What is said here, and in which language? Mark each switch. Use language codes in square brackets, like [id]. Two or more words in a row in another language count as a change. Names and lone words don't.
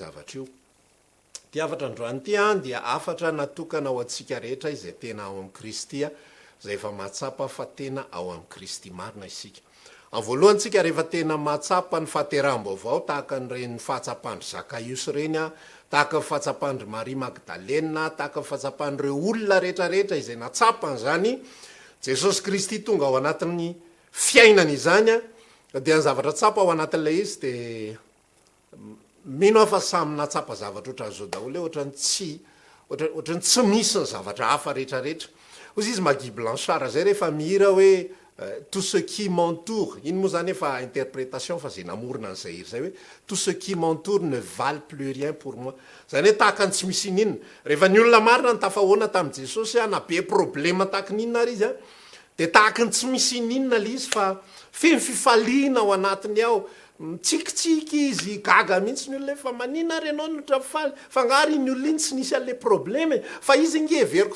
[mg] zavatra io dia afatra androany ty dia afatra natokana ao antsika rehetra izay tena ao amin'ny Kristy zay efa mahatsapa fa tena ao amin'ny Kristy marina isika amin'ny voalohany tsika rehefa tena mahatsapa ny fahateram-baovao tahaka nyreny fahatsapandry Zakaios reny tahaka fahatsapandry Maria Magdalena tahaka fahatsapandreo olona rehetrarehetra izay natsapany zany Jesosy Kristy tonga ao anatin'ny fiainana izany dia ny zavatra tsapa ao anatin'ilay izy de mino afa samy natsapa zavatra ohatran' zao daholo ohatrany tsy misy ny zavatra hafa rehetrarehetra ozy izy Magie Blanchard zay rehefa mihira hoe [fr] tout ce qui m'entoure [mg] iny moa zany efa interprétation fa zay namorona an'izay iry zay hoe [fr] tout ce qui m'entoure ne valent plus rien pour moi [mg] zany hoe tahaka ny tsy misy ininona rehefa ny olona marina ny tafahoana tamin'i Jesosy na be problema tahaka ninona ary izy de tahaka ny tsy misy ininona le izy fa feno fifaliana ao anatiny ao mitsikitsiky izy gaga mihitsy ny olona fa manina ary anao notrafaly fa ngary ny olona iny tsy nisy an'le probleme fa izy nge everiko